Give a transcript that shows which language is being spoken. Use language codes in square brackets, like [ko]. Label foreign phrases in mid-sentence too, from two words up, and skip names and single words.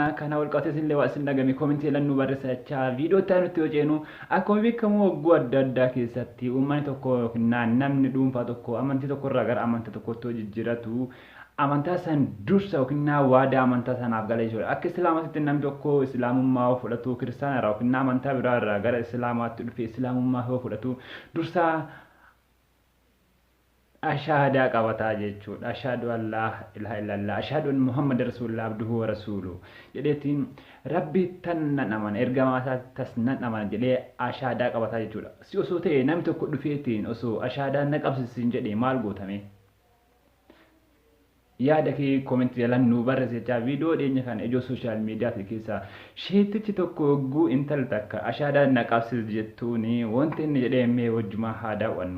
[om] Kana wal qabatee isinillee waa isin dhagame koomentii yaalannuu barreessaa jecha viidiyoo itti aanutti yoo ceenu akkuma beekamu wagguu adda addaa keessatti uummanni tokko yookiin namni dhuunfaa tokko amantii tokko irraa gara amantii tokkotti jijjiiratu amantaa san dursa yookiin waadaa amantaa sanaaf gala jechuudha. Akka islaamaatti namni tokko islaamummaa fudhatu kiristaana irraa yookiin amantaa biraa irraa gara islaamaatti dhufee islaamummaa fudhatu dursa ashaadaa qabataa jechuudha. [ar] أشهد أن لا إله إلا الله، أشهد أن محمد رسول الله عبده و رسوله [om] jedheetiin rabbi tan nan amana ergamaa isaa tas nan amana jedhee ashaadaa qabataa jechuudha. Si osoo ta'e namni tokko dhufeetiin osoo ashaadaa na qabsiisin jedhee maal gootame? yaada kee koomentii jalaan nu barreessaa. Viidiyoo dhiyeenya kana ijoo sooshaal miidiyaa keessa sheetichi tokko hogguu intal takka ashaadaa na qabsiis jettuuni wanti inni jedhee mee wajjumaa haa daawwannu.